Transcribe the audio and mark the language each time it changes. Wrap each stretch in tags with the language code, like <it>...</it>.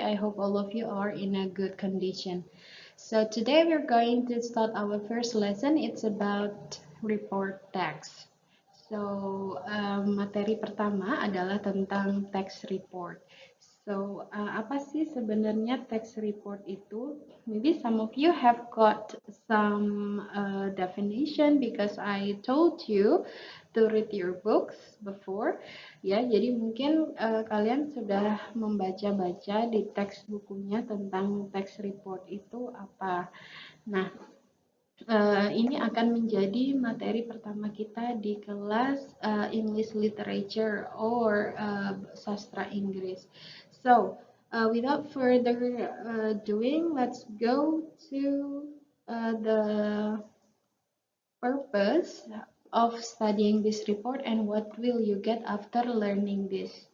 <en>I hope all of you are in a good condition. So today we're going to start our first lesson. It's about report text.</en> <id>So materi pertama adalah tentang text report. So apa sih sebenarnya text report itu?</id> <en>Maybe some of you have got some definition because I told you to read your books before.</en> <id>Ya, jadi mungkin kalian sudah membaca-baca di teks bukunya tentang text report itu apa. Nah, ini akan menjadi materi pertama kita di kelas English Literature or sastra Inggris.</id> <en>So, without further doing, let's go to the purpose of studying this report and what will you get after learning this.</en>